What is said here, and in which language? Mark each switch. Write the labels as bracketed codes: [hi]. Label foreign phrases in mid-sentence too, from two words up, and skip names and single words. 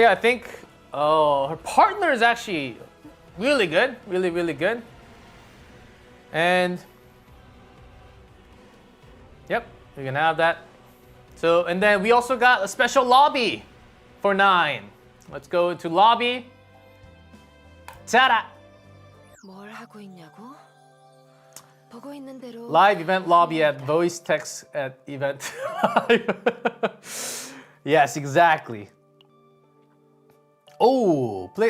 [en] I think her partner is actually really good, really good. And yep, we can have that. So, and then we also got a special lobby for 9. Let's go into lobby. Ta-da! [ko] 뭘 하고 있냐고? [en] Live event lobby at voice text at event. Yes, exactly. Oh, play.